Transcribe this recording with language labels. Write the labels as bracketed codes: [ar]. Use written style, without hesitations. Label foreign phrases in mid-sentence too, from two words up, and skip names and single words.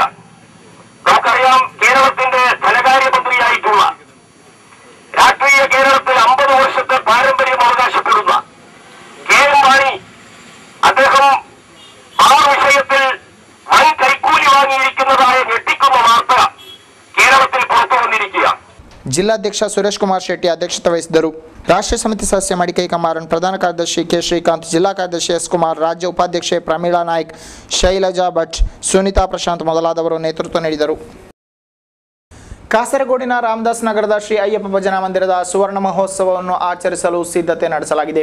[ml] നമുക്കറിയാം, കേരളത്തിന്റെ ധനകാര്യമന്ത്രിയായിട്ടുള്ള രാഷ്ട്രീയ കേരളത്തിൽ 50 വർഷത്തെ പാരമ്പര്യം അവകാശപ്പെടുന്ന KM മാണി അദ്ദേഹം ആ വിഷയത്തിൽ വൻ കൈക്കൂലി വാങ്ങിയിരിക്കുന്നതായ ഞെട്ടിക്കുന്ന വാർത്ത കേരളത്തിൽ പുറത്തു വന്നിരിക്കുക. [kn] ಜಿಲ್ಲಾಧ್ಯಕ್ಷ ಸುರೇಶ್ ಕುಮಾರ್ ಶೆಟ್ಟಿ ಅಧ್ಯಕ್ಷತೆ ವಹಿಸಿದರು. ರಾಷ್ಟ್ರೀಯ ಸಮಿತಿ ಸದಸ್ಯ ಮಡಿಕೈ ಕಮಾರನ್, ಪ್ರಧಾನ ಕಾರ್ಯದರ್ಶಿ K ಶ್ರೀಕಾಂತ್, ಜಿಲ್ಲಾ ಕಾರ್ಯದರ್ಶಿ S ಕುಮಾರ್, ರಾಜ್ಯ ಉಪಾಧ್ಯಕ್ಷೆ ಪ್ರಮೀಳಾ ನಾಯ್ಕ್, ಶೈಲಜಾ ಭಟ್, ಸುನೀತಾ ಪ್ರಶಾಂತ್ ಮೊದಲಾದವರು ನೇತೃತ್ವ ನೀಡಿದರು. ಕಾಸರಗೋಡಿನ ರಾಮದಾಸ್ ನಗರದ ಶ್ರೀ ಅಯ್ಯಪ್ಪ ಭಜನಾ ಮಂದಿರದ ಸುವರ್ಣ ಮಹೋತ್ಸವವನ್ನು ಆಚರಿಸಲು ಸಿದ್ಧತೆ ನಡೆಸಲಾಗಿದೆ.